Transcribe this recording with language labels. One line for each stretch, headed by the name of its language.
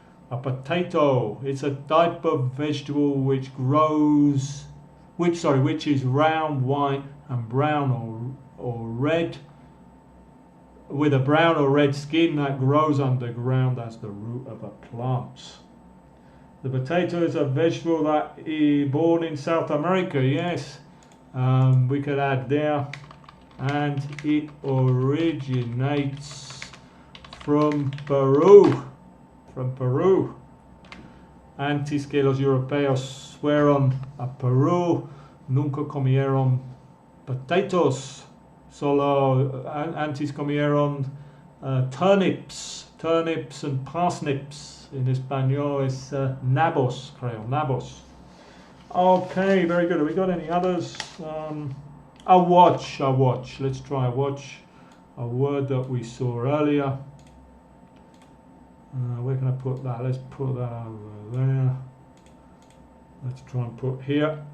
English: A potato, it's a type of vegetable which grows, which is round, white and brown or red, with a brown or red skin that grows underground as the root of a plant. The potato is a vegetable that is born in South America, yes. We could add there, and it originates from Peru. From Peru.
Spanish: Antes que los europeos fueron a Perú, nunca comieron potatoes. Solo antes comieron
English: turnips and parsnips.
Spanish: In español es nabos, creo, nabos.
English: Okay, very good. Have we got any others? A watch. Let's try a watch. A word that we saw earlier. Where can I put that? Let's put that over there. Let's try and put here.